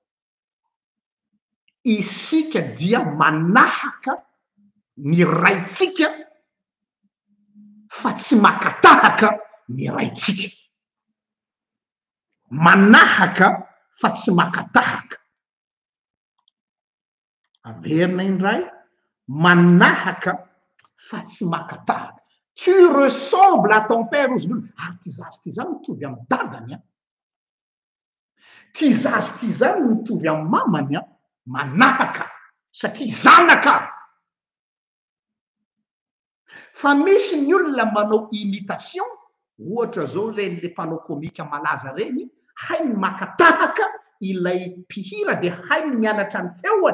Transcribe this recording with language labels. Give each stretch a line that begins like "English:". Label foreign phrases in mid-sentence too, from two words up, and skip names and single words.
Malagasy: Isika dia manahaka ny raitsika fa tsy makatahaka ny raitsika. Manahaka fa tsy makatahaka. Averina indray, manahaka fa tsy makatahaka.
French: Tu ressembles à ton père
Malagasy: ozy lolo. Ary ty zazy ty zany mitovy amin'ny dadany. Ty zazy ty zany mitovy amin'ny mamany. Manahaka satria zanaka. Fa misy ny olona manao imitation, ohatra zao ren'le mpanao komika malaza reny, hainy makatahaka ilay mpihira de hainy mianatra ny feony.